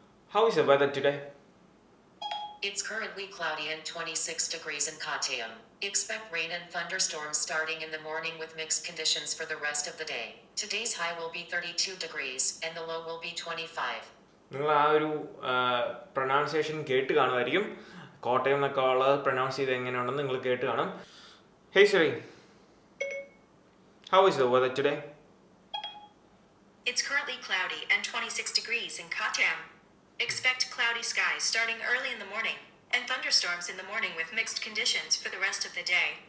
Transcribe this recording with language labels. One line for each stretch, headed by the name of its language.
English: How is the weather today? It's currently cloudy and 26 degrees in Kottayam. Expect rain and thunderstorms starting in the morning with mixed conditions for the rest of the day. Today's high will be 32 degrees and the low will be 25.
Malayalam: നിങ്ങൾ ആ ഒരു pronunciation കേട്ട് കാണുമായിരിക്കും. കോട്ടയം എന്നൊക്കെ ഉള്ളത് pronounce ചെയ്ത് എങ്ങനെയുണ്ടെന്ന് നിങ്ങൾ കേട്ട് കാണും.
English: Hey Siri. How is the weather today? It's currently cloudy and 26 degrees in Kottayam. Expect cloudy skies starting early in the morning and thunderstorms in the morning with mixed conditions for the rest of the day.